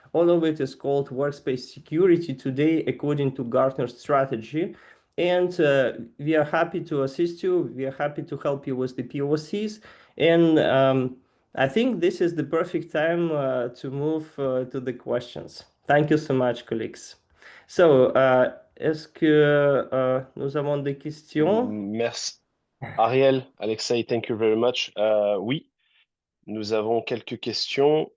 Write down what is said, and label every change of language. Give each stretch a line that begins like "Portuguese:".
English: All of it is called workspace security today, according to Gartner's strategy. And we are happy to assist you. We are happy to help you with the POCs. And I think this is the perfect time to move to the questions. Thank you so much, colleagues.
French: So, est-ce que nous avons des questions? Merci.
English: Ariel, Alexei, thank you very much.
French: Oui, nous avons quelques questions.